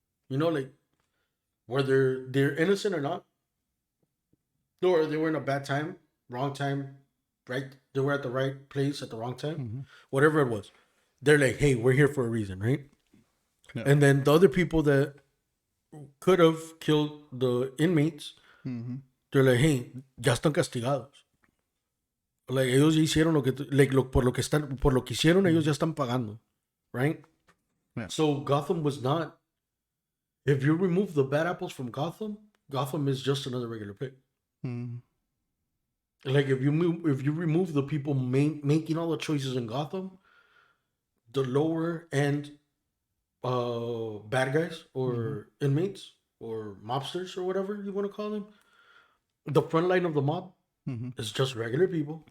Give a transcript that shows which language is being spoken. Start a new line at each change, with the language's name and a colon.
English: Like, whether they're innocent or not, or they were in a bad time, wrong time, right? They were at the right place at the wrong time, whatever it was. They're like, hey, we're here for a reason, right? Yeah. And then the other people that could have killed the inmates, they're like, hey,
Spanish: ya están castigados. Like, ellos ya hicieron lo que, por lo que hicieron, ellos ya están pagando, right?
English: Yeah. So Gotham was not. If you remove the bad apples from Gotham, Gotham is just another regular place. Like, if you remove the people making all the choices in Gotham, the lower end bad guys or inmates or mobsters or whatever you want to call them, the front line of the mob is just regular people.